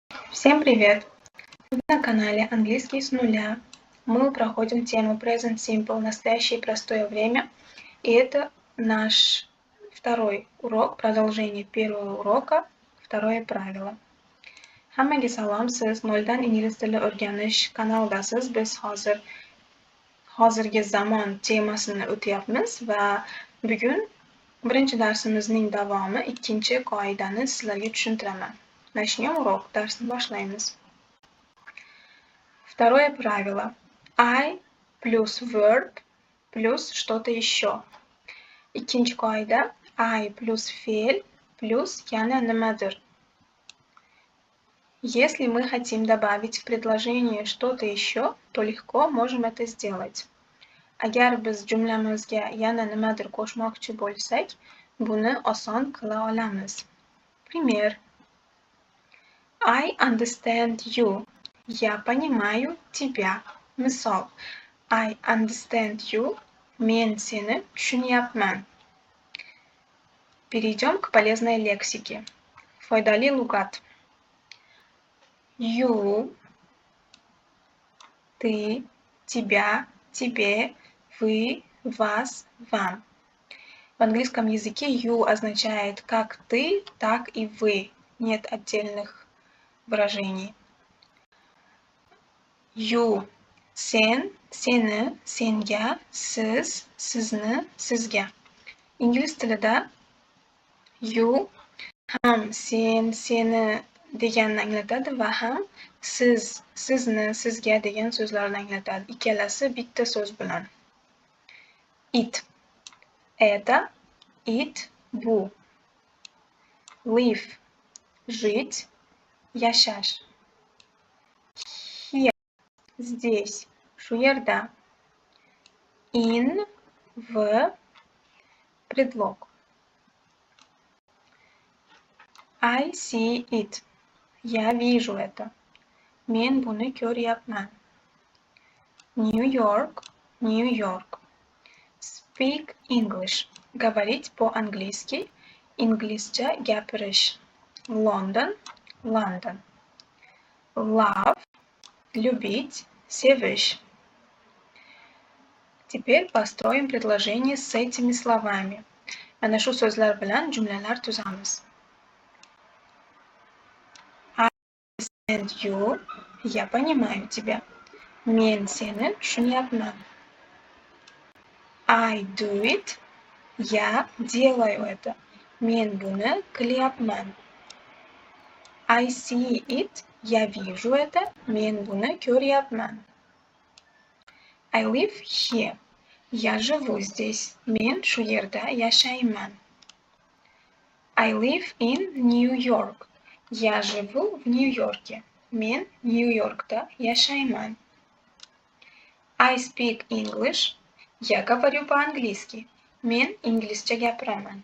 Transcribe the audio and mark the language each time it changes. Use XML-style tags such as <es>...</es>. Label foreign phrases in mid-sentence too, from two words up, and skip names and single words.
<ru>Всем привет! Вы на канале Английский с нуля. Мы проходим тему</ru> <en>Present Simple,</en> <ru>настоящее и простое время. И это наш второй урок, продолжение первого урока, второе правило.</ru> <uz>Hammaga salom, siz noldan ingliz tili o'rganish kanaldasiz. Biz hozirgi zamon temasini o'tyapmiz va bugun birinchi darsimizning davomi, ikkinchi qoidani sizlarga tushuntiraman.</uz> <ru>Начнем урок,</ru> <uz>darsni boshlaymiz.</uz> <ru>Второе правило. I плюс verb плюс что-то еще.</ru> <uz>Ikkinchi qoida. I плюс fe'l плюс yana nimadir.</uz> <ru>Если мы хотим добавить в предложение что-то еще, то легко можем это сделать.</ru> <uz>Agar biz jumlamizga yana nimadir qo'shmoqchi bo'lsak, buni oson qila olamiz.</uz> <ru>Пример.</ru> <en>I understand you.</en> <ru>Я понимаю тебя.</ru> <uz>Misol.</uz> <en>I understand you.</en> <uz>Men seni tushunyapman.</uz> <ru>Перейдем к полезной лексике.</ru> <uz>Foydali lug'at.</uz> <ru>You, ты, тебя, тебе, вы, вас, вам. В английском языке you означает как ты, так и вы. Нет отдельных выражений.</ru> <en>You,</en> <uz>sen, seni, senga, siz, sizni, sizga. İngliz tilida you ham sen, seni deganni anglatadi va ham siz, sizni, sizga degan so'zlarni anglatadi. Ikkalasi bitta so'z bilan.</uz> <en>It. Это, it, bu. Live.</en> <ru>Жить, yaşash.</ru> <uz>Here. Здесь. Shu yerda.</uz> <ru>In. В. Предлог.</ru> <en>I see it.</en> <ru>Я вижу это.</ru> <uz>Men buni ko'ryapman. New York, New York.</uz> <en>Speak English.</en> <ru>Говорить по-английски.</ru> <uz>Inglizcha gapirish. London, London.</uz> <en>Love.</en> <ru>Любить, sevish. Теперь построим предложение с этими словами.</ru> <uz>Mana shu so'zlar bilan jumlalar tuzamiz.</uz> <en>I understand you.</en> <ru>Я понимаю тебя.</ru> <uz>Men seni tushunyapman.</uz> <en>I do it.</en> <ru>Я делаю это.</ru> <uz>Men buni qilyapman.</uz> <en>I see it.</en> <ru>Я вижу это.</ru> <uz>Men buni ko'ryapman.</uz> <en>I live here.</en> <ru>Я живу здесь.</ru> <uz>Men shu yerda yashayman.</uz> <en>I live in New York.</en> <ru>Я живу в Нью-Йорке.</ru> <uz>Men Nyu-Yorkda yashayman.</uz> <en>I speak English.</en> <ru>Я говорю по-английски.</ru> <uz>Men inglizcha gapiraman.</uz>